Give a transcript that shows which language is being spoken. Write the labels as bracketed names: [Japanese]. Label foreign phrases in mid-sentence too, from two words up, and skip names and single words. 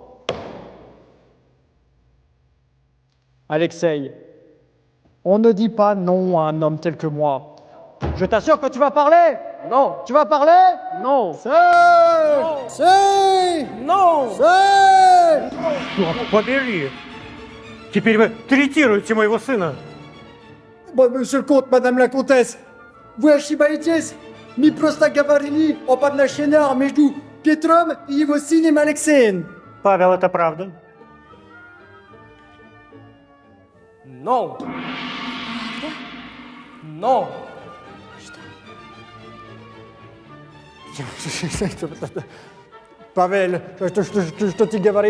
[French] Alexeï, on ne dit pas non à un homme tel que moi. Je t'assure que tu vas parler. Non. Tu vas parler? Non. C'est, c'est, Non. c'est. [Russian] Побери! Теперь вы третируете моего сына. [French] Bon, monsieur le comte, madame la comtesse, vous ошибаетесь. [Russian] Не просто говорили об отношениях между Петром и его сыном Алексеем. Павел, это правда? [French] Non. Non. [Russian] Павел, что ты говоришь?